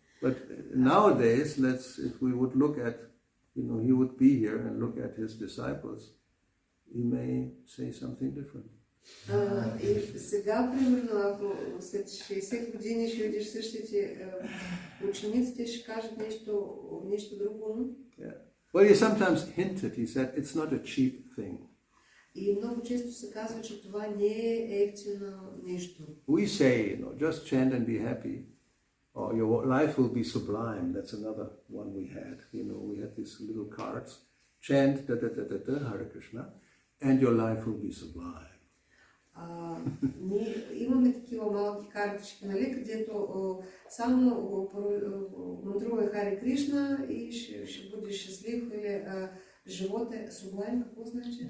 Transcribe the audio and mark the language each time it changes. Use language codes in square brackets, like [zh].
[en] But nowadays, if we would look at, he would be here and look at his disciples, he may say something different. [bg] И сега, примерно, ако след 60 години ще видиш същите учениците, ще кажат нещо друго. [en] Yeah. Well, he sometimes hinted, he said, it's not a cheap thing. [bg] И много често се казва, че това не е ефтино нещо. [en] We say, just chant and be happy, or your life will be sublime. That's another one we had. We had these little cards, chant Hare Krishna, and your life will be sublime. [bg] Ние имаме такива малки картички, където само мантрувай Харе Кришна и ще бъдеш щастлив, или живота е сублайм, какво значи?